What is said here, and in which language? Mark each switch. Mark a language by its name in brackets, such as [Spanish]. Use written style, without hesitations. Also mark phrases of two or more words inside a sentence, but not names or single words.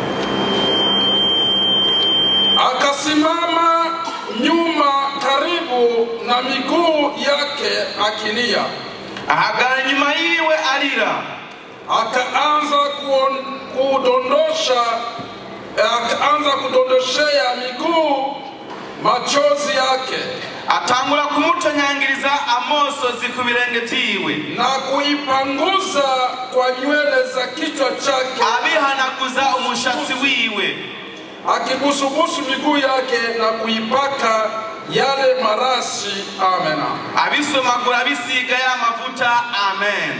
[Swahili] Akasimama nyuma karibu na miguu yake akilia. [Rundi] Ahagara nyuma yiwe alira. [Swahili] Akaanza kudondoshea miguu machozi yake. [Rundi] Atangura kumutonyangiriza amosozi ku birenge vyiwe [Swahili] na kuipanguza kwa nywele za kichwa chake. [Rundi] Abihanaguza umushatsi wiwe. [Swahili] Akibusubusu miguu yake na kuipaka yale marashi. Amen. [Rundi] Abisomagura abisiga ya mafuta. Amen.